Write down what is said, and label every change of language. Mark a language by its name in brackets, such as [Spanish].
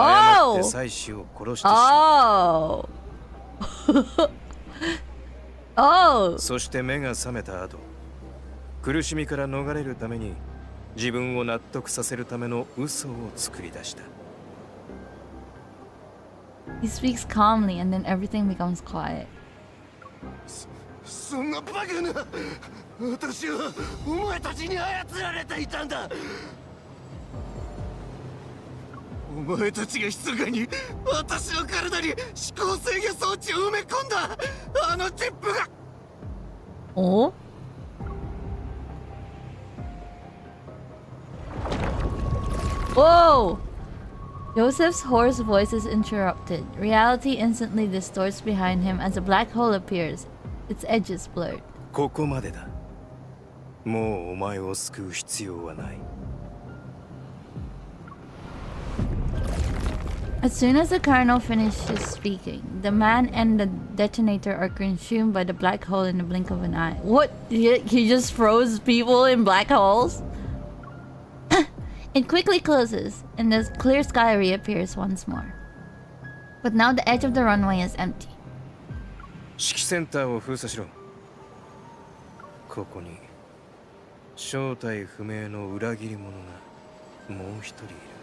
[Japanese] 誤って妻子を殺してしまう。 [English] Oh! [Japanese] そして目が覚めた後、苦しみから逃れるために自分を納得させるための嘘を作り出した。 [English] He speaks calmly and then everything becomes quiet. [Japanese] そんなバカな。私はお前たちに操られていたんだ。お前たちが密かに私の体に思考制御装置を埋め込んだあのチップが。 [English] Oh? Whoa! Joseph's hoarse voice is interrupted. Reality instantly distorts behind him as a black hole appears, its edges blurred. [Japanese] ここまでだ。もうお前を救う必要はない。 [English] As soon as the colonel finishes speaking, the man and the detonator are consumed by the black hole in the blink of an eye. What? He just froze people in black holes? It quickly closes, and the clear sky reappears once more. But now the edge of the runway is empty. [Japanese] 指揮センターを封鎖しろ。ここに正体不明の裏切り者がもう一人いる。